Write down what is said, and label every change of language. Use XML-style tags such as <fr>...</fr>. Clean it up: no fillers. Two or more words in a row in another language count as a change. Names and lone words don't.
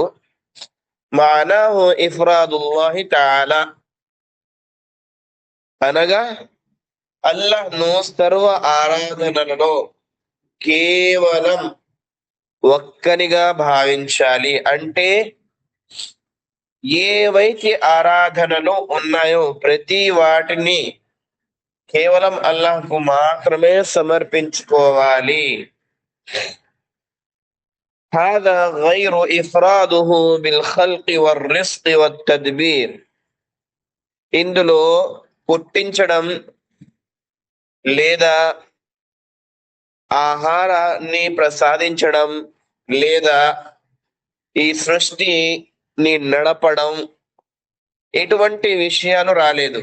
<ar>معناه إفراد الله تعالى,</ar> <te>అనగా అల్లాహ్ను సర్వ ఆరాధనలలో కేవలం ఒక్కనిగా భావించాలి. అంటే ఏవైతే ఆరాధనలు ఉన్నాయో ప్రతి వాటిని కేవలం అల్లాహ్కు మాత్రమే సమర్పించుకోవాలి.</te> <ar>هذا غير إفراده بالخلق والرزق والتدبير.</ar> <te>ఇందులో పుట్టించడం లేదా ఆహారాన్ని ప్రసాదించడం లేదా ఈ సృష్టిని నడపడం ఎటువంటి విషయాలు రాలేదు.</te>